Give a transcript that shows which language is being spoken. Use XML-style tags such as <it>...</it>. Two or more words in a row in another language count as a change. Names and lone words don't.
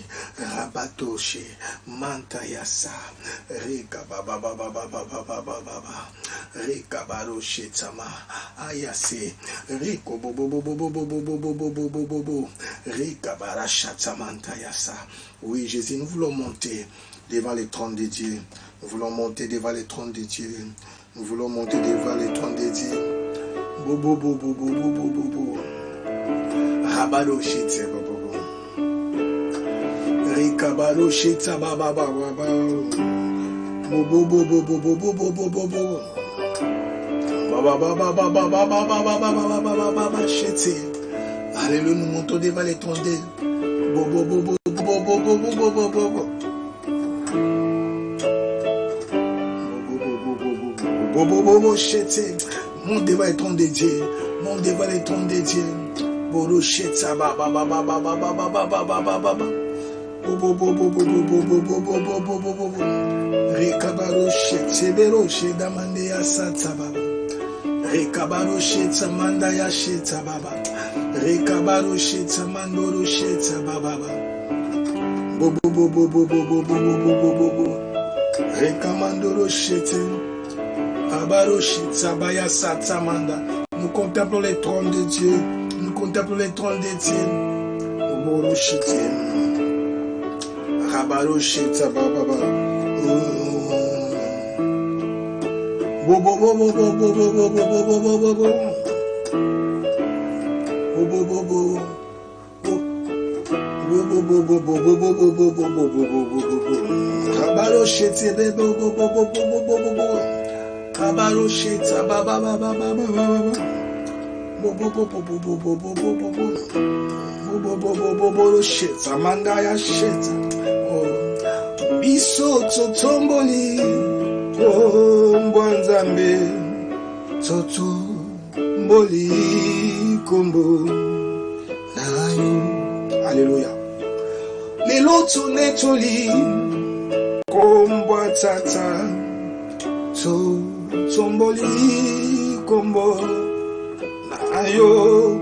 <fr>Rabatoshe, Mantayasa, Rekabaroshe Tama, Ayase, Reko Bobo, Rekabarashatamantaya. Oui, Jésus, nous voulons monter devant les trônes de Dieu. Nous voulons monter devant les trônes de Dieu. Nous voulons monter devant les trônes de Dieu. Bobo. Rabado shete bobo. Rikabado shete baba. Bobo. Baba shete. Alléluia, nous montons devant les trônes de Dieu. Bobo. Monte devant les trônes de Dieu. Monte devant les trônes de Dieu. Bobo sheta baba. Rekabaro shete bero sheda mande ya sata baba. Rekabaro sheta manda ya sheta baba. Rekabaro sheta mandoro sheta baba. Bobo. Rekamandoro shete. Abaro sheta baya sata manda. Nous contemplons les trônes de Dieu. Nous contemplons les trônes de Dieu. Bobo shete. Abaro sheta baba. Bobo. Kabalo shete bobo. Kabalo shete baba. Bobo shete amanda ya shete.</fr> <ln>Biso totomboli Mbwanzambe totomboli kombo nayo. Alléluia. Lelo tunetoli kombwa tata totomboli kombo nayo.</ln>